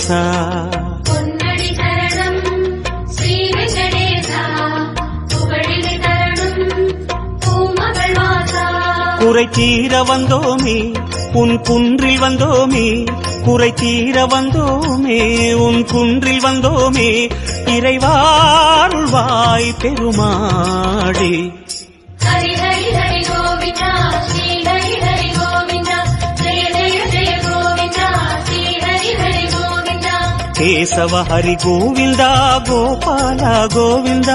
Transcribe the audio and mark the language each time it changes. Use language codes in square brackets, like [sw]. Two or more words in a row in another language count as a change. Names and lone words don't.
[ta] பொன்னடி சரணம் ஸ்ரீ வெங்கடேசா புகழினை தரணும் பூமகள் வாசா குறை தீர வந்தோமே உன் குன்றில் வந்தோமே குறை தீர வந்தோமே உன் குன்றில் வந்தோமே இறைவாருள்வாய் பெருமாளே [sa] हरि हरि हरि गोविंदा श्री हरि हरि गोविंदा जय जय जय गोविंदा श्री हरि हरि गोविंदा केशव हरि गोविंद गोपाल गोविंद